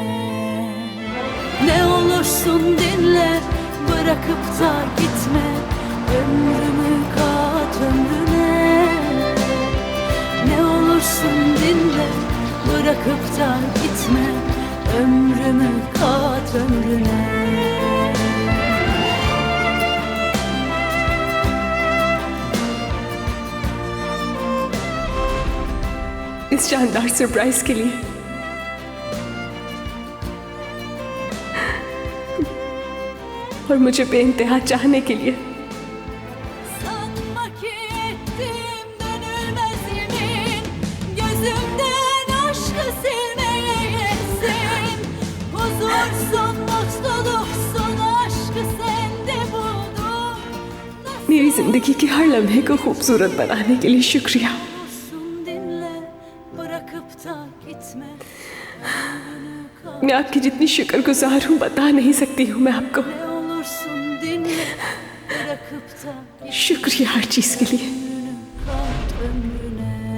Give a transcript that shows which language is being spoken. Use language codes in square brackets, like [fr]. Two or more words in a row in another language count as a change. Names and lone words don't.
[tr] Ne olursun dinle, bırakıp da gitme. Ömrümü kat ömrüne. Ne olursun dinle, bırakıp da gitme. Ömrümü kat ömrüne. [hi] इस शानदार सरप्राइज के लिए और मुझे बेइंतहा चाहने के लिए। [tr] Sanma ki ettim dönülmez yemin, gözümden aşkı silmeye yetsin. Huzursun, mutluluksun, aşkı sende buldum. [hi] मेरी जिंदगी के हर लम्हे को खूबसूरत बनाने के लिए शुक्रिया। [tr] Olursun dinle, bırakıp da gitme. [hi] मैं आपकी जितनी शुक्रगुजार हूँ बता नहीं सकती हूँ मैं आपको। [tr] Ne olursun dinle, bırakıp da gitme. [hi] शुक्रिया हर चीज के लिए। [tr] Kat ömrüne.